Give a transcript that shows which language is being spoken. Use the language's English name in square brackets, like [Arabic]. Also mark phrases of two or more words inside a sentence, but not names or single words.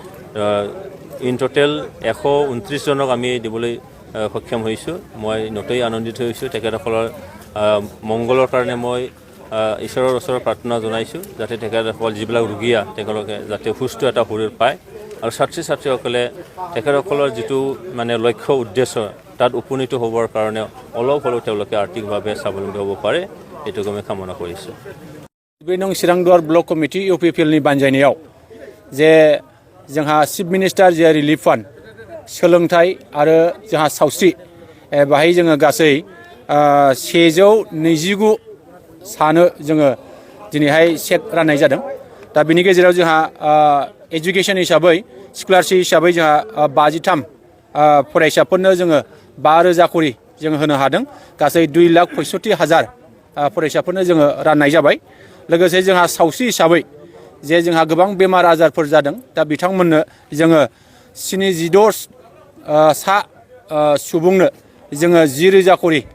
[Assamese] ইন টোটেল 129 জনক আমি দিবলৈ সক্ষম হৈছোঁ মই নতৈ আনন্দিত হৈছোঁ তেখেতসকলৰ মংগলৰ কাৰণে মই ঈশ্বৰৰ ওচৰত প্ৰাৰ্থনা জনাইছোঁ যাতে তেখেতসকল যিবিলাক ৰোগীয়া তেওঁলোকে যাতে সুস্থ এটা শৰীৰ পায় আৰু ছাত্ৰী ছাত্ৰীসকলে তেখেতসকলৰ যিটো মানে লক্ষ্য উদ্দেশ্য তাত উপনীত হ'বৰ কাৰণে অলপ হ'লেও তেওঁলোকে আৰ্থিকভাৱে স্বাৱলম্বী হ'ব পাৰে এইটোকে আমি কামনা কৰিছোঁ [Bodo] नों चिरांदुवार ब्लक कमिटि UPPLनि बानजायनायाव जे जोंहा [English] chief minister [Bodo] जे [English] relief fund [Bodo] सोलोंथाइ आरो जोंहा सावस्रि बाहाय जोङो गासै 129 सानो जोङो दिनैहाय चेक राननाय जादों दा बिनि गेजेराव जोंहा एजुकेशन हिसाबै स्कलारशिप हिसाबै जोंहा 53 फरायसाफोरनो जोङो 5,000 करि जों होनो हादों गासै 2,65,000 फरायसाफोरनो जोङो राननाय जाबाय लोगोसे जोंहा सावस्रि हिसाबै जे जोंहा गोबां बेमार आजारफोर जादों दा बिथांमोननो जोङो 76 सा सुबुंनो जोङो 10,000 करि